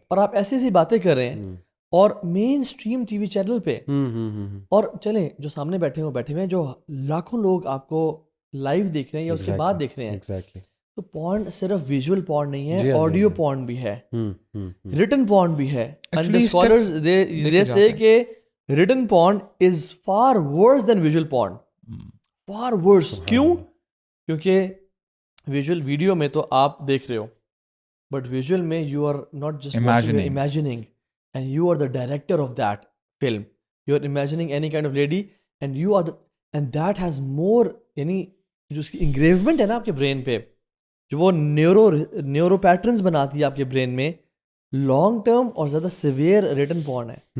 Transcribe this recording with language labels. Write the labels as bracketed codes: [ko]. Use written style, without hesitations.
[ur] اور آپ ایسی ایسی باتیں کر رہے ہیں, اور مین اسٹریم ٹی وی چینل پہ, اور چلیں جو سامنے بیٹھے ہوئے ہیں, جو لاکھوں لوگ آپ کو لائیو دیکھ رہے ہیں یا اس کے بعد دیکھ رہے ہیں. تو پورن صرف ویژول پورن نہیں ہے, آڈیو پورن بھی ہے, ریٹن پورن بھی ہے. [en] And the scholars they say کہ written porn is far worse than visual porn, far worse. [ur] کیوں؟ کیونکہ ویژول ویڈیو میں تو آپ دیکھ رہے ہو, [en] But visual میں you are not just imagining, and you are the director of that film. You are imagining any kind of lady, and you are and that has more, [ur] یعنی جو اس کی انگریومنٹ ہے نا آپ کے برین پہ, جو وہ نیورو پیٹرنز بناتی ہے آپ کے برین میں, لانگ ٹرم اور زیادہ سیویئر ریٹن پورن ہے.